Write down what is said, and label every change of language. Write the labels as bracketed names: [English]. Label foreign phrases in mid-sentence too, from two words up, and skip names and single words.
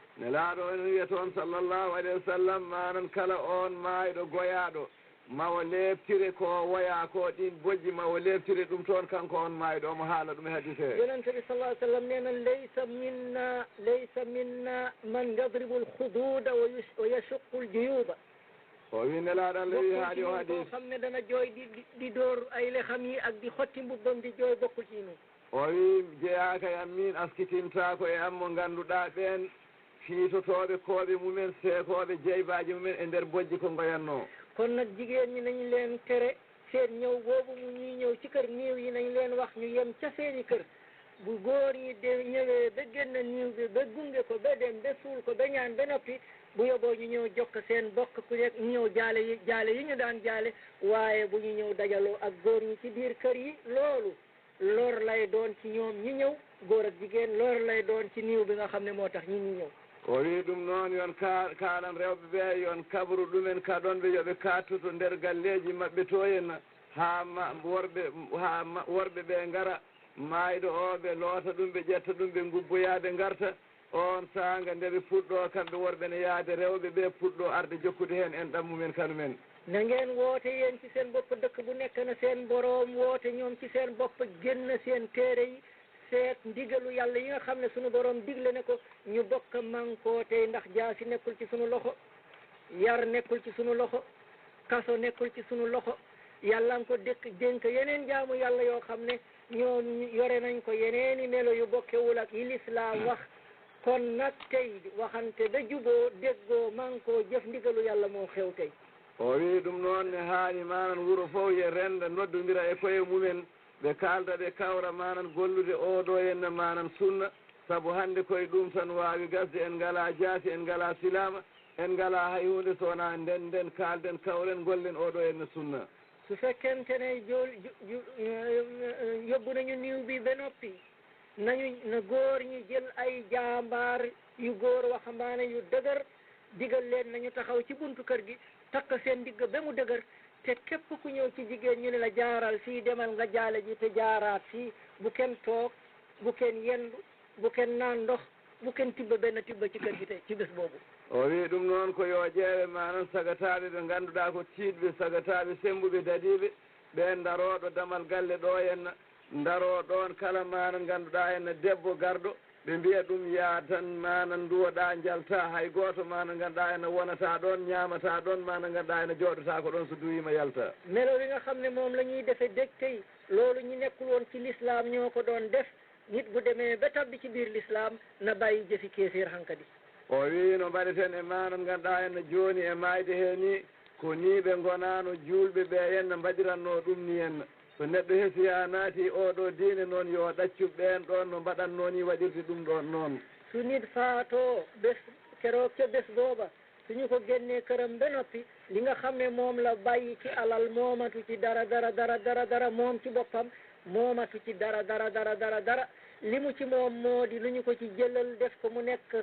[Fula] nelaaɗo en wiya toon [Arabic] sallllahu alayhi wa sallam [Fula] manan kala on maayɗo goyaaɗo mawo leeftire ko woya ko ɗin bojji mawo leeftire ɗum toon kanko on maayɗo omo haala ɗum e hadis he [Wolof] yonente bi [Arabic] sallah ai sallam [Wolof] nee na [Arabic] laysa minna man yadribu lhududa wa yashuqu ljuyuba [Fula] o wi nelaaɗo Allah wi haaɗi o hadis [Wolof] koo xam ne dana jooy di door ay lexam yi ak di xotti mbubbam di jooy bokkul ci nun [Fula] o wi jeyaaka e am min askitintaako e am mo ngannduɗaa ɓeen fiitotooɓe kooɓe mumen seekooɓe jeybaaji mumen e ndeer bojji ko ngoyatnoo [Wolof] kon nag jigéen ñi nañu leen tere seen ñëw boobu mu ñuy ñëw ci kër niiw yi nañ leen wax ñu yem ca seeni kër bu góor ñi de ñëwee ba génn niiw bi ba gunge ko ba dem ba suul ko ba ñaan ba noppi bu yóbboo ñu ñëw jokk seen bokk ku nekk ñu ñëw jaale yi ñu daan jaale waaye bu ñu ñëw dajaloo ak góor ñi ci biir kër yi loolu lor lay doon ci ñoom ñi ñëw góor ak jigéen lor lay doon ci niiw bi nga xam ne moo tax ñi ñëw [Fula] o wi ɗum noon yon kaalan rewɓe ɓe yon kabru ɗumen ka ɗon ɓe yoɓe kattoto nder galleji maɓɓe to henna ha worɓe ɓe ngara maayɗo o ɓe loota ɗum ɓe ƴetta ɗum ɓe ngubboya ɓe garta on sanga nde ɓe puɗɗo kamɓe worɓe ne yaade rewɓe ɓe puɗɗo arde jokkude hen en ɗammumen kanumen [Wolof] na ngeen woote yéen ci seen bopp dëkk bu nekk na seen boroom woote ñoom ci seen bopp génn seen téere yi seet ndigalu yàlla yi nga xam ne sunu boroom digle ne ko ñu bokk mànkoo tey ndax jaasi nekkul ci sunu loxo yar nekkul ci sunu loxo kaso nekkul ci sunu loxo yàlla nga ko dénk yeneen jaamu yàlla yoo xam ne ñoom yore nañ ko yeneeni melo yu bokkewul ak yi lislaam wax kon nag tey waxante da juboo déggoo mànkoo jëf ndigalu yàlla moo xew tey [Fula] o wi ɗum noon ne haani manan wuro fof ye renda noddodira e koye mumen ɓe kalda ɓe kawra manan gollude oɗo henna manan sunna sabu hande koye ɗum tan wawi gasde en ngala jaasi en ngala silama en ngala hay hunde so wona nden kalden kawlen gollen oɗo en sunna [Wolof] su fekkente ne yóbbu nañu niw bi ba noppi na góor ñi jël ay jaambaar yu góor waxambaane yu dëgër digal leen nañu taxaw ci buntu kër gi takk seen digg ba mu dëgër te képp ku ñëw ci jigéen ñu ne la jaaral fii demal nga jaale ji te jaaraat fii bu kenn toog bu kenn yendu bu kenn naan ndox bu kenn tibba benn tibba ci kër gi te ci bés boobu [Fula] o wi ɗum noon ko yo ƴeewe manan sagataɓe ɓe ngannduɗaa ko tiiɗɓe sagataɓe sembuɓe dadiɓe ɓen darooɗo damal galle ɗo henna daroo ɗon kala manan ngannduɗaa henna debbo garɗo ɓe mbiya ɗum yaa tan manan nduwoɗa jalta hay gooto manan ngannduɗaa henna wonata ɗon ñaamata ɗon manan ngannduɗaa henna jooɗota ko ɗon so duwima yalta [Wolof] melo wi nga xam ne moom la ñuy defe dëj tey loolu ñu nekkul woon ci l'islam ñoo ko doon def nit bu demee ba tabbi ci biir l'islam na bàyyi jëfi kéeféer hankadi [Fula] o wi no mbaɗeten e manan ngannduɗaa henna jooni e mayde he ni ko ni ɓe gonano julɓe ɓe henna mbaɗiranno ɗum ni henna so neɗɗo hesiya naati oɗo diine noon yo ɗaccu ɓen ɗon no mbaɗanno ni waɗirde ɗum ɗon noon [Wolof] su nit faatoo bés keroog ca bés booba suñu ko génnee këram ba noppi li nga xam ne moom la bàyyi ci alal moomatu ci dara moom ci boppam moomatu ci dara li mu ci moom moo di lu ñu ko ci jëlal def ko mu nekk